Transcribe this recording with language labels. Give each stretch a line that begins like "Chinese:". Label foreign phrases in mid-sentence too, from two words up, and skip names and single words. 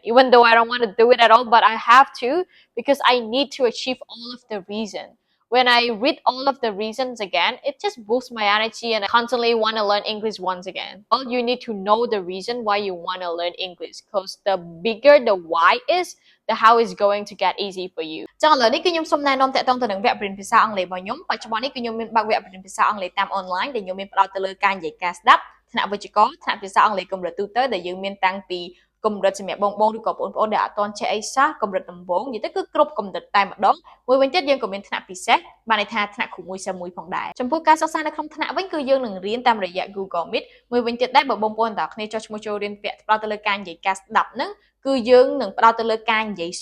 English: Even though I don't want to do it at all, but I have to because I need to achieve all of the reason. When I read all of the reasons again, it just boosts my energy and I constantly want to learn English once again. Well, you need to know the reason why you want to learn English because the bigger the why is, the how is going to get easy for you
Khmer: ចឹងឥឡូវនេះគឺខ្ញុំសូមណែនាំតាក់ទងទៅនឹងវ គ្គបរិញ្ញាបត្រភាសាអង់គ្លេសរបស់ខ្ញុំបច្ចុប្បន្ននេះគឺខ្ញុំមានបើកវគ្គបរិញ្ញាបត្រភាសាអង់គ្លេសតាមអនឡាញដែលខ្ញុំមានផ្ដោតទៅលើការនិយាយការស្ដាប់ថ្នាក់វិជ្ជាករថ្នាក់ភាសាអង់គ្លេសកម្រិតទូទៅដែលយើងមានតាំងពីកម្រិតសម្រាប់បងៗឬក៏បងប្អូនដែលអត់ទាន់ចេះអីសោះកម្រិតដំបូងនិយាយទៅគឺគ្រប់កម្រិតតែម្ដងមួយវិញទៀតយើងក៏មានថ្នាក់ពិសេសបានន័យថាថ្នាក់គ្រូមួយសិស្សមួយផងដែរចំពោះការសិក្សានៅក្នុងថ្នាក់វិញគឺយើងនឹងរៀនតាមរយៈ Google Meet មួយវិញទៀតដែរបើបងប្អូនទាំងអស់គ្នាចុះឈ្មោះចូលរៀនវគ្គផ្ដោតទៅលើការនិយាយការស្ដាប់ហ្នឹងគឺយើងនឹងផ្ដោតទៅលើការនិយាយ